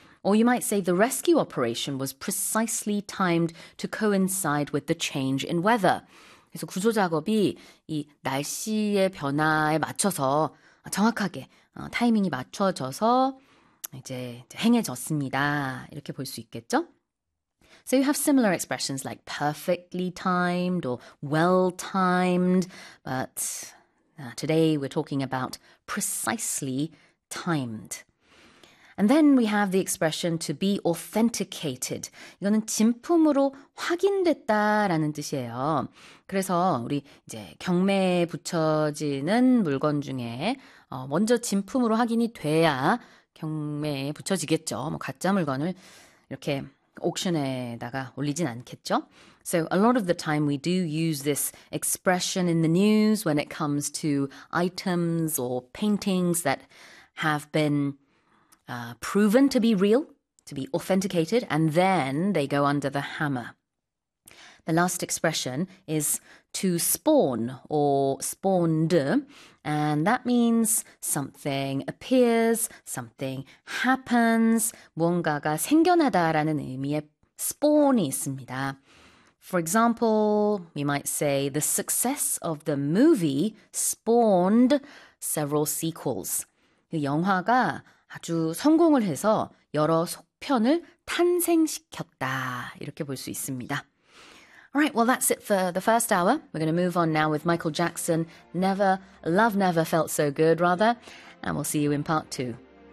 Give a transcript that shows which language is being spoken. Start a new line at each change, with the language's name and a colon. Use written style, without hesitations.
English: Or you might say the rescue operation was precisely timed to coincide with the change in weather.
Korean: 그래서 구조 작업이 이 날씨의 변화에 맞춰서 정확하게 타이밍이 맞춰져서 이제 행해졌습니다. 이렇게 볼수 있겠죠?
English: So you have similar expressions like perfectly timed or well timed, but today we're talking about precisely timed. And then we have the expression to be authenticated.
Korean: 이거는 진품으로 확인됐다라는 뜻이에요. 그래서 우리 이제 경매에 붙여지는 물건 중에 먼저 진품으로 확인이 돼야 경매에 붙여지겠죠. 뭐 가짜 물건을 이렇게 옥션에다가 올리진 않겠죠?
English: So a lot of the time we do use this expression in the news when it comes to items or paintings that have been proven to be real, to be authenticated, and then they go under the hammer. The last expression is to spawn or spawned, and that means something appears, something happens,
Korean: 무언가가 생겨나다라는 의미의 spawn이 있습니다.
English: For example, we might say the success of the movie spawned several sequels.
Korean: 그 영화가 아주 성공을 해서 여러 속편을 탄생시켰다. 이렇게 볼수 있습니다.
English: Alright, well that's it for the first hour. We're going to move on now with Michael Jackson. Never, love never felt so good, rather. And we'll see you in part two.